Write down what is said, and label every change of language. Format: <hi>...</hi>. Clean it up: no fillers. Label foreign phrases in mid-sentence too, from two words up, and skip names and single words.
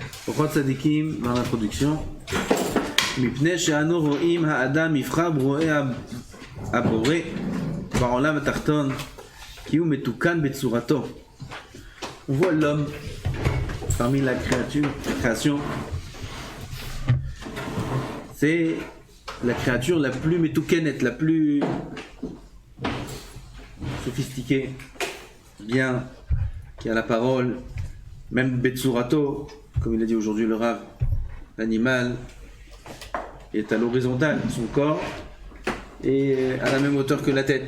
<fr>Pourquoi tzadikim dans l'introduction?</fr> <he>מפני שאנו רואים האדם יבחר ברואי הבורא בעולם התחתון כי הוא מתוקן בצורתו.</he> <fr>On voit l'homme parmi la création, c'est la créature la plus métoukenet, la plus sophistiquée, bien, qui a la parole, même betsurato, comme il a dit aujourd'hui le Rav, l'animal est à l'horizontale, son corps est à la même hauteur que la tête.</fr>